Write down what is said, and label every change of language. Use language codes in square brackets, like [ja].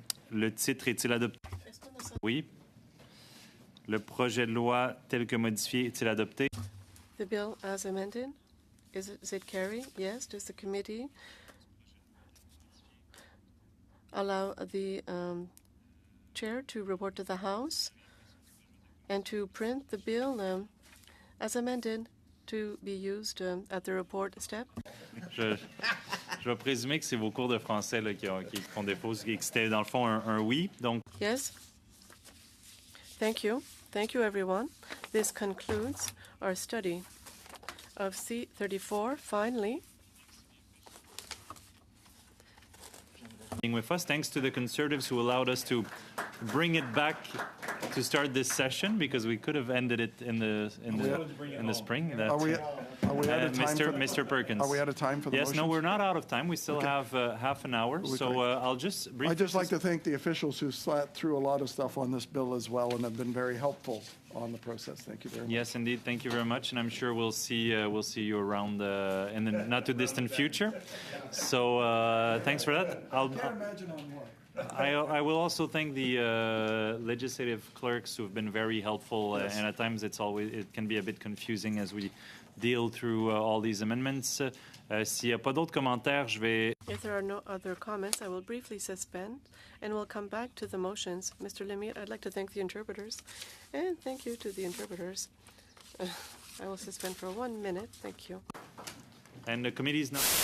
[fr] Le titre est-il adopté? Oui. Le projet de loi tel que modifié est-il adopté? [en] The bill as amended, is it carry? Yes. Does the committee allow the chair to report to the House and to print the bill as amended to be used at the report step? [fr] Je vais présumer que c'est vos cours de français là, qui font défaut, et que c'était dans le fond un oui. Donc, [en] Yes. Thank you. Thank you, everyone. This concludes our study of C34. Finally, being with us, thanks to the Conservatives who allowed us to bring it back to start this session, because we could have ended it in the spring. That, Are we out of time? Mr. Perkins. Are we out of time for the Yes, no, motions? we're not out of time. We still have half an hour. So I'll just briefly. I'd just like to thank the officials who sat through a lot of stuff on this bill as well and have been very helpful on the process. Thank you very much. Yes, indeed. Thank you very much, and I'm sure we'll see you around in the not too distant future. So thanks for that. Imagine on what. I will also thank the legislative clerks who have been very helpful, and at times it can be a bit confusing as we deal through all these amendments. [fr] S'il n'y a pas d'autres commentaires, je vais. [en] if there are no other comments, I will briefly suspend and we'll come back to the motions. Mr. Lemire, I'd like to thank the interpreters, and thank you to the interpreters. I will suspend for 1 minute. Thank you. And the committee is now.